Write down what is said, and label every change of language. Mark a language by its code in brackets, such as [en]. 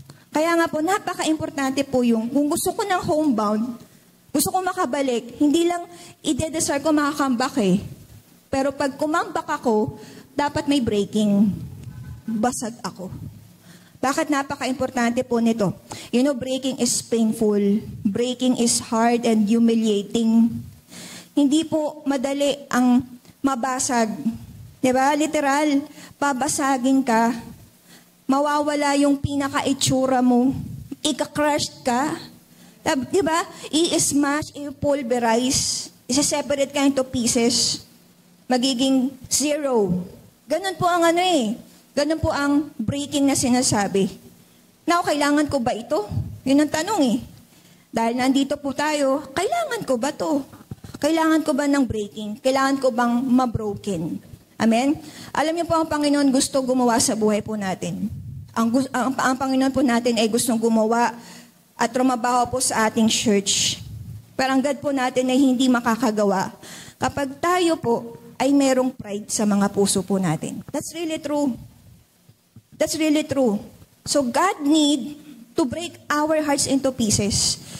[tl] Kaya nga po, napaka-importante po kung gusto ko ng homebound, gusto ko makabalik, hindi lang ide-desire ko makakambak Pero pag kumambak ako, dapat may breaking. Basag ako. Bakit napaka-importante po nito? [en] Breaking is painful. Breaking is hard and humiliating. [tl] Hindi po madali ang mabasag. Diba? Literal, babasagin ka. Mawawala yung pinaka-itsura mo. Ika-crushed ka. Diba? I-smash, i-pulverize. Isa-separate ka into pieces. Magiging zero. Ganun po ang Ganun po ang breaking na sinasabi. Now, kailangan ko ba ito? Yun ang tanong Dahil nandito po tayo, kailangan ko ba to? Kailangan ko ba ng breaking? Kailangan ko bang mabroken? Amen? Alam niyo po, ang Panginoon gusto gumawa sa buhay po natin. Ang Panginoon po natin ay gustong gumawa at trumabaho po sa ating church. Pero ang God po natin ay hindi makakagawa kapag tayo po ay merong pride sa mga puso po natin. [en] That's really true. That's really true. So God need to break our hearts into pieces.